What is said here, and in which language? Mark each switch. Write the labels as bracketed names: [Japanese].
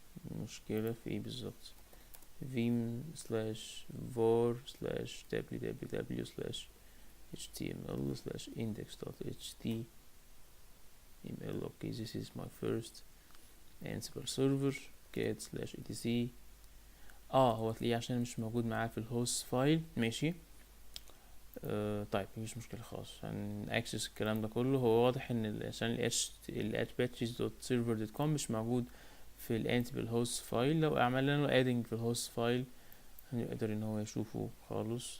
[Arabic] المشكلة في ايه بالظبط؟ vim/var/www/html/index.html. [English] okay, this is my first ansible server cat/etc. [Arabic] هو تلاقيه عشان مش موجود معاه في الهوست فايل. ماشي، طيب مفيش مشكلة خلاص، هنأكسس الكلام ده كله. هو واضح ان عشان ال apache.server.com مش موجود في الانسيبل هوست فايل. لو عملنا له adding في الهوست فايل هنقدر ان هو يشوفه خالص.